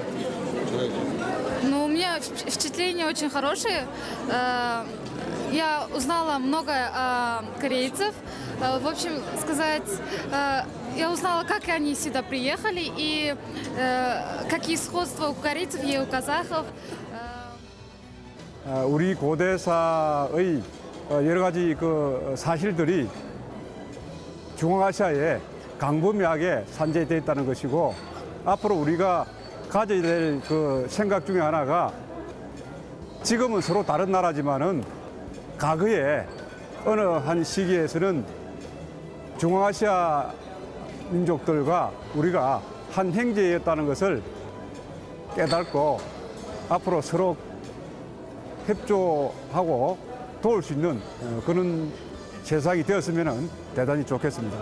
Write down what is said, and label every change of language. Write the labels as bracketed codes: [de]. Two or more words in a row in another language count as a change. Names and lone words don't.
[ru] Ну, у меня впечатления очень хорошие. Я узнала много корейцев. В общем, сказать, я узнала, как они сюда приехали и какие сходства у корейцев и у казахов. [ko] 우리 고대사의 여러 가지 그 사실들이 중앙아시아에 광범위하게 산재되어 있다는 것이고, 앞으로 우리가 가져야 될 그 생각 중에 하나가, 지금은 서로 다른 나라지만은 과거에 어느 한 시기에서는 중앙아시아 민족들과 우리가 한 형제였다는 것을 깨닫고 앞으로 서로 협조하고 도울 수 있는 그런 세상이 되었으면 대단히 좋겠습니다.